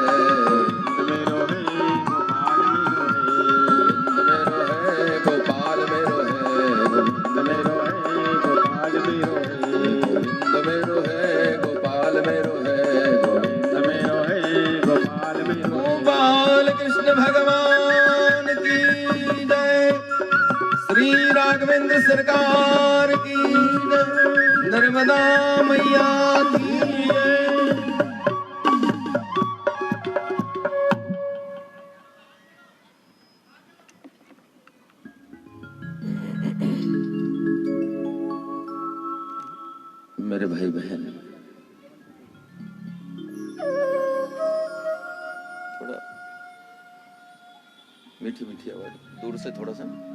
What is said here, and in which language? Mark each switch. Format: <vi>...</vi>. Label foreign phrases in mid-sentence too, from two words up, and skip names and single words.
<hi>मेरो है गोपाल मेरो है, गोविंद मेरो है गोपाल मेरो है, मेरो है गोपाल मेरो है, गोविंद मेरो है गोपाल मेरो है, मेरो है गोपाल मेरो है। गोपाल कृष्ण भगवान की जय, श्री राघवेंद्र सरकार की जय, नर्मदा मैया की जय। मेरे भाई बहन, थोड़ा मीठी मीठी आवाज दूर से थोड़ा सा।</hi>